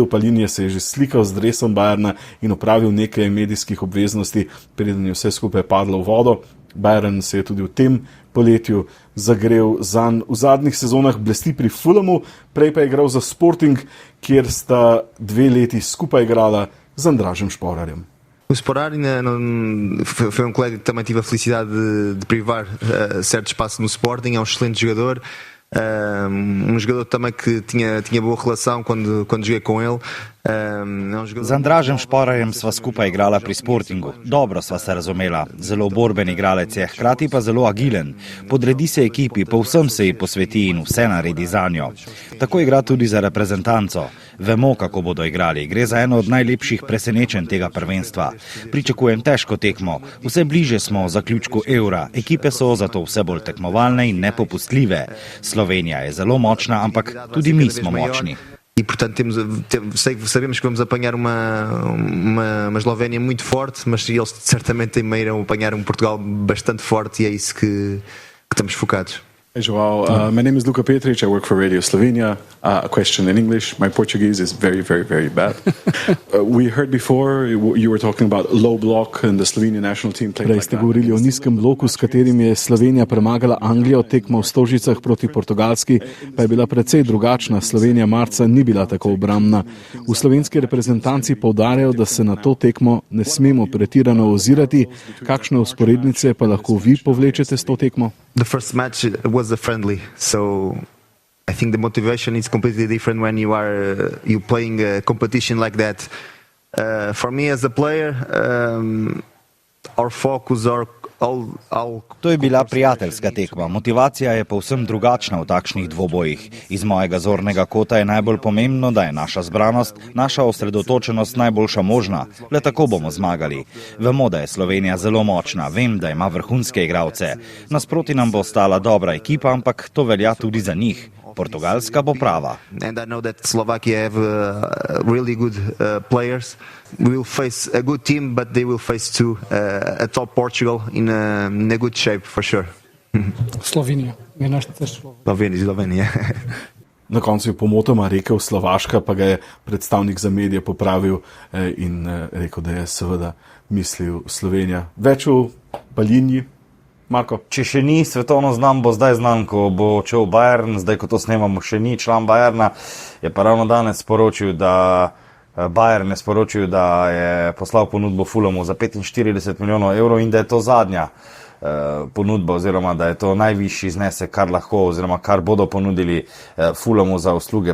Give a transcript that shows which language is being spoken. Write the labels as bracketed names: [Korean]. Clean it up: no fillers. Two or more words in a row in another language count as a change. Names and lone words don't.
[Slovenian] Palhinha se je že slikal z dresom Bayerna in opravil nekaj medijskih obveznosti, preden je vse skupaj padlo v vodo. Bayern se je tudi v tem poletju zagrel zanj. V zadnjih sezonah blesti pri Fulhamu, prej pa je igral za Sporting, kjer sta 2 leti skupaj igrala z Andražem Šporarjem. [Portuguese] O Sporari foi colega que também tive a felicidade de privar certo espaço no Sporting, é excelente jogador, jogador também que tinha boa relação quando joguei com ele. [Slovenian] Z Andražem Šporarjem sva skupaj igrala pri Sportingu. Dobro sva se razumela. Zelo borben igralec je, hkrati pa zelo agilen. Podredi se ekipi, povsem se ji posveti in vse naredi zanjo. Tako igra tudi za reprezentanco. Vemo, kako bodo igrali. Gre za eno od najlepših presenečenj tega prvenstva. Pričakujem težko tekmo. Vse bliže smo zaključku Eura. Ekipe so zato vse bolj tekmovalne in nepopustljive. Slovenija je zelo močna, ampak tudi mi smo močni. [Portuguese] E portanto sabemos que vamos apanhar uma Eslovénia muito forte, mas eles certamente também irão apanhar Portugal bastante forte e é isso que estamos focados. [English] Hey Joao, my name is Luka Petric, I work for Radio Slovenia. A question in English, my Portuguese is very, very, very bad. We heard before, you were talking about low block and the Slovenian national team played like that. [Slovenian] Prej ste govorili o nizkem bloku, s katerim je Slovenija premagala Anglijo, tekma v Stožicah proti Portugalski, pa je bila precej drugačna. Slovenija marca ni bila tako obrambna. V slovenski reprezentanci poudarjajo, da se na to tekmo ne smemo pretirano ozirati. Kakšne usporednice pa lahko vi povlečete s to tekmo? [English] The first match was a friendly, so I think the motivation is completely different when you playing a competition like that. For me as a player, our focus are all. [Slovenian] To je bila prijateljska tekma. Motivacija je povsem drugačna v takšnih dvobojih. Iz mojega zornega kota je najbolj pomembno, da je naša zbranost, naša osredotočenost najboljša možna. Le tako bomo zmagali. Vemo, da je Slovenija zelo močna, vem, da ima vrhunske igralce. Nasproti nam bo ostala dobra ekipa, ampak to velja tudi za njih. Portugalska bo prava. [English] And I know that Slovakia have really good players. We will face a good team, but they will face too a top Portugal in a good shape for sure. [Slovenian] Slovenija. Slovenija. Na koncu je pomotoma rekel Slovaška, pa ga je predstavnik za medije popravil in rekel, da je seveda mislil Slovenija. Več o Palhinhi. Marko. Če še ni svetovno znan, bo zdaj znan, ko bo čel Bayern, zdaj ko to snemamo, še ni član Bayerna, je pa ravno danes sporočil, da Bayern je sporočil, da je poslal ponudbo Fulhamu za 45 milijonov evrov in da je to zadnja ponudba oziroma da je to najvišji znesek, kar lahko oziroma kar bodo ponudili Fulhamu za usluge.